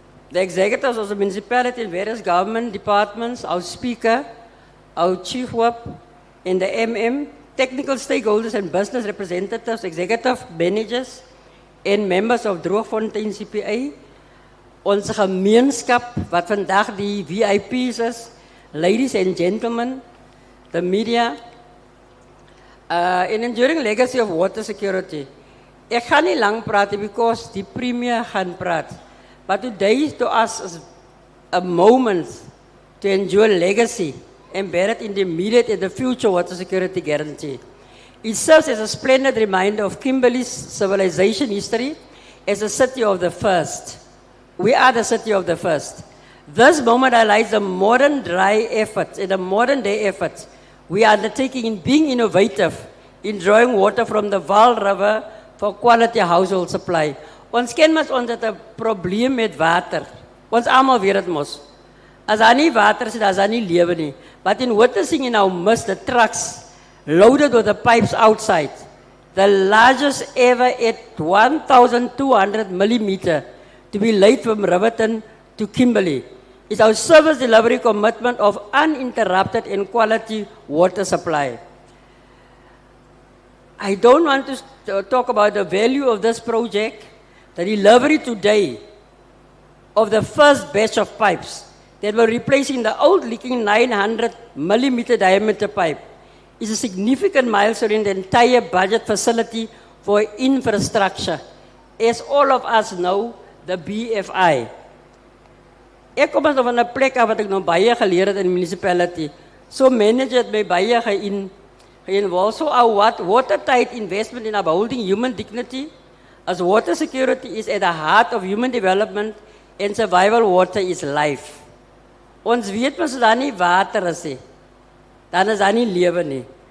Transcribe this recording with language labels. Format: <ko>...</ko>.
<en>the executives of the municipality and various government departments, our speaker, our chief whip, and the MM, technical stakeholders and business representatives, executive managers, and members of Droogfontein CPA,</en> <af>onze gemeenskap, wat vandaag die VIP's is,</af> <en>ladies and gentlemen, the media, and enduring legacy of water security.</en> <af>Ek gaan nie lang praat because die premier gaan praat.</af> <en>But today to us is a moment to enjoy legacy and bear it in the immediate and the future water security guarantee. It serves as a splendid reminder of Kimberley's civilization history as a city of the first. We are the city of the first. This moment highlights the modern dry efforts and the modern day efforts we are undertaking in being innovative in drawing water from the Vaal River for quality household supply.</en> <af>Ons ken mos ons het 'n probleem met water. Ons almal weet dit mos. As daar nie water is, dan is daar nie lewe nie.</af> <en>But in witnessing in our midst the trucks loaded with the pipes outside, the largest ever at 1,200 millimeter to be laid from Riverton to Kimberley, is our service delivery commitment of uninterrupted and quality water supply. I don't want to talk about the value of this project. The delivery today of the first batch of pipes that were replacing the old leaking 900 millimeter diameter pipe is a significant milestone in the entire budget facility for infrastructure. As all of us know, the BFI.</en> <af>Ek kom van 'n plek af wat ek nou baie geleer het in die municipality. So manage het my baie geïnvolve.</af> <en>So our watertight investment in upholding human dignity as water security is at the heart of human development and survival. Water is life.</en> <af>Ons weet mos dat daar nie water is nie. Dan is daar nie lewe nie.</af>